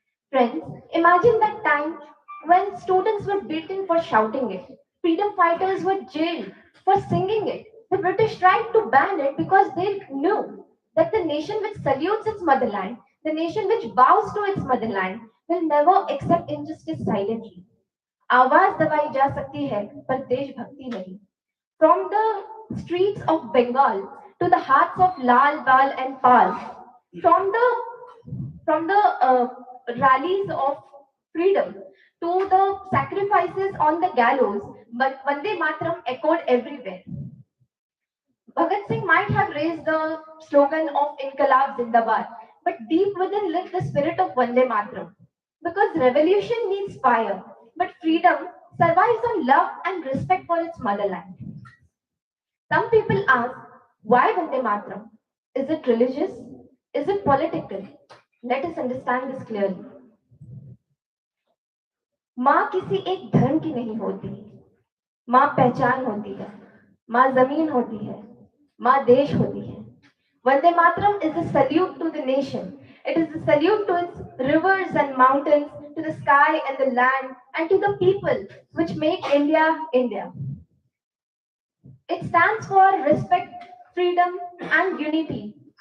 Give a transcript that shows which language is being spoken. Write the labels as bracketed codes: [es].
[en] Friends, imagine that time when students were beaten for shouting it. Freedom fighters were jailed for singing it. The British tried to ban it because they knew that the nation which salutes its motherland, the nation which bows to its motherland, will never accept injustice silently. [hi] आवाज दबाई जा सकती है पर देशभक्ति नहीं. [en] From the streets of Bengal to the hearts of Lal, Bal and Pal, from the rallies of freedom to the sacrifices on the gallows, but Vande Mataram echoed everywhere. Bhagat Singh might have raised the slogan of Inqilab Zindabad, but deep within lived the spirit of Vande Mataram. Because revolution needs fire, but freedom survives on love and respect for its motherland. Some people ask, Why Vande Mataram? Is it religious? Is it political? Let us understand this clearly. [hi] माँ किसी एक धर्म की नहीं होती, माँ पहचान होती है, माँ जमीन होती है, माँ देश होती है. [en] Vande Mataram is a salute to the nation. It is a salute to its rivers and mountains, to the sky and the land, and to the people which make India India. It stands for respect, freedom, and unity.